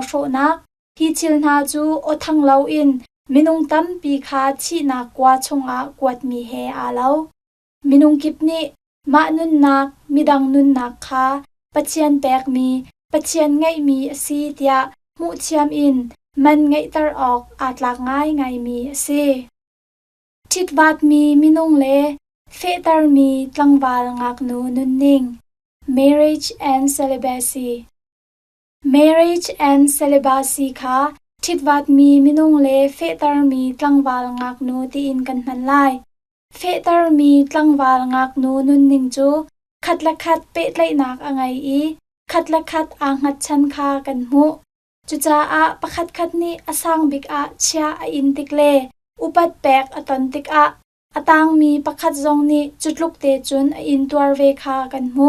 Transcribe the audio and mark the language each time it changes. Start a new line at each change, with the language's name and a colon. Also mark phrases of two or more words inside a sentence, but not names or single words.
Hakha Chin: sho nak hi chil na chu o thang lo in minung tam pi kha chi na kwa chunga kwat mi he a lo minung kipni ma nun nak midang nun nak kha pachian pek mi pachian ngai mi asi tia mu chiam in man ngai tar ok atlak ngai ngai mi asi thitwat mi minung le fe tar mi tlangwal ngak nu nun ning
English: marriage and celibacy. Marriage and celibacy
Hakha Chin: kha thitwat mi minung le fetar mi tlangwal ngak nu ti in kan man lai. Fetar mi tlangwal ngak nu nun ning chu khatla khat pe tlai nak angai I khatla khat angat chan kha kan mu. Chucha a pakhat khat ni asang bik a chia a in tikle upat pek aton tik a atang mi pakhat zong ni chutluk te chun a in tuar ve kha kan mu.